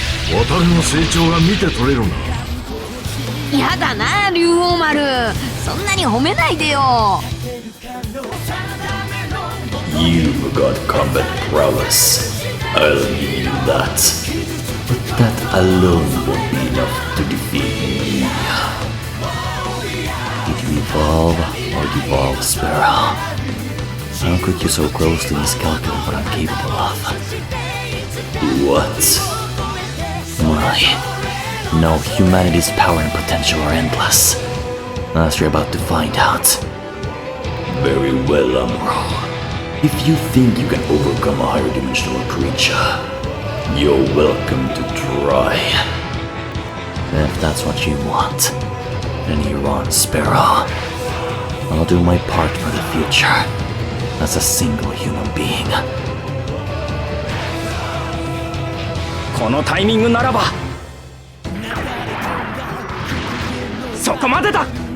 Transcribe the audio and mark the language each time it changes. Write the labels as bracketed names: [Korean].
[Japanese] 渡るの成長が見て取れるな。やだな、竜王丸。そんなに褒めないでよ。 [English] You've got combat prowess. I'll give you that. But that alone won't be enough to defeat me. Did you evolve or devolve, Sparrow? How could you so grossly miscalculate what I'm capable of? What? My, no, humanity's power and potential are endless. As you're about to find out. Very well, Umbro. If you think you can overcome a higher dimensional creature, you're welcome to try. If that's what you want, then you're on, Sparrow. I'll do my part for the future, as a single human being. [Japanese] このタイミングならばそこまでだ。